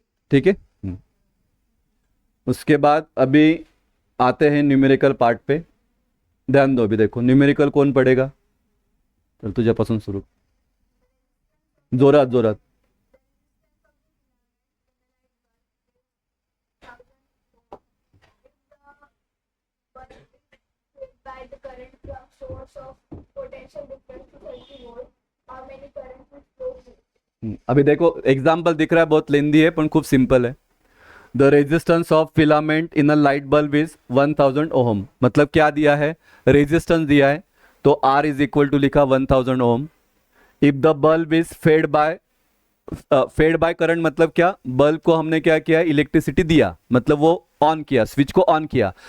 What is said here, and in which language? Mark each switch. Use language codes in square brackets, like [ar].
[hi] ठीक है. उसके बाद अभी आते हैं न्यूमेरिकल पार्ट पे. ध्यान दो, अभी देखो न्यूमेरिकल कौन पढ़ेगा, [mr] चल तुझ्यापासून सुरू, जोरात जोरात. [en] by the current from source of potential difference to 30 volt, how many current will flow through? [hi] अभी देखो एग्जाम्पल दिख रहा है, बहुत लेंदी है पर खूब सिंपल है. [en] The resistance of filament in a light bulb is 1000 ohm. [hi] मतलब क्या दिया है, रेजिस्टेंस दिया है, तो R इज इक्वल टू लिखा 1000 ohm. [en] if the bulb is fed by current [hi] मतलब क्या, बल्ब को हमने क्या किया, इलेक्ट्रिसिटी दिया, मतलब वो ऑन किया, स्विच को ऑन किया.